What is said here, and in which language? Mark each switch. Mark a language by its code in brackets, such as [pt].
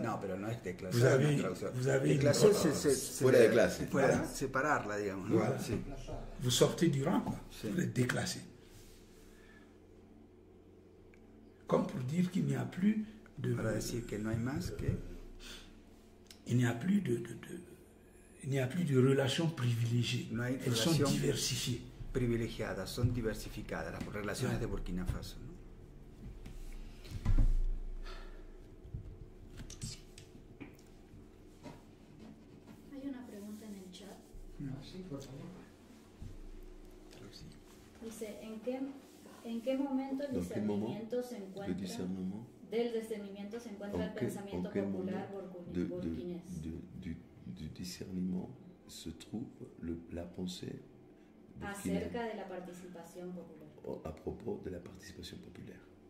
[es] No, pero no es desclasada. [fr] Vous avez Desclasé [es] fuera de clase. Fuera, separarla, digamos. ¿no? [fr] Voilà. [es] Sí. [fr] Vous sortez du rang, quoi. [es] Sí. [fr] Vous êtes déclassé. Comme pour dire qu'il n'y a plus de... [es] Para decir que no hay más que... [fr] Il n'y a plus il n'y a plus de relations privilégiées. [es] No hay [fr] Elles sont [es] relación [fr] diversifiées. [es] privilegiadas, son diversificadas las relaciones de Burkina Faso, ¿no? Hay una pregunta en el chat. Sí, por favor. Dice, ¿en qué momento el discernimiento se encuentra? Del discernimiento se encuentra el pensamiento popular burkinés. [fr] Du discernement se trouve la pensée [es] acerca de la participación popular. [fr] À propos de la participation populaire.